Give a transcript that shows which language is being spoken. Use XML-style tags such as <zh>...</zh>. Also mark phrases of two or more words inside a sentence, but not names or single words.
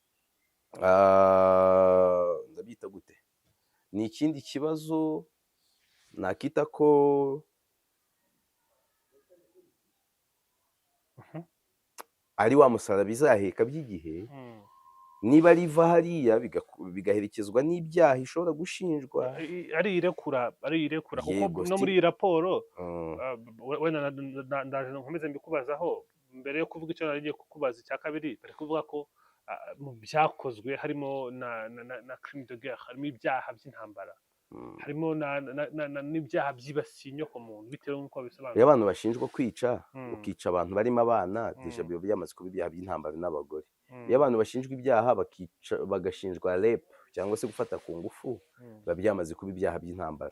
<rw>Ndabyita gute, ni ikindi kibazo nakita ko ari wa musaraba izaheka by'igihe, niba riva hariya bigaherekezwa n'ibyaha ishobora gushinjwa. ari irekura kuko Yego, no muri iyi raporo Mm, wenda ndaje nkomeze mbikubazaho mbere yo kuvuga icyo nari ngiye kukubaza icya kabiri, bari kuvuga ko mu byakozwe harimo na</rw> <fr>crime de guerre,</fr> <rw>harimo ibyaha by'intambara, mm. harimo n'ibyaha byibasiye inyokomuntu bitewe n'uko Iyo bisobanura. abantu bashinjwa kwica, Mm. ukica abantu barimo abana, deja Mm. biba byamaze kuba ibyaha by'intambara n'abagore. Mm. Iyo abantu bashinjwa ibyaha bagashinjwa rape cyangwa se gufata ku ngufu, biba byamaze kuba ibyaha by'intambara.</rw>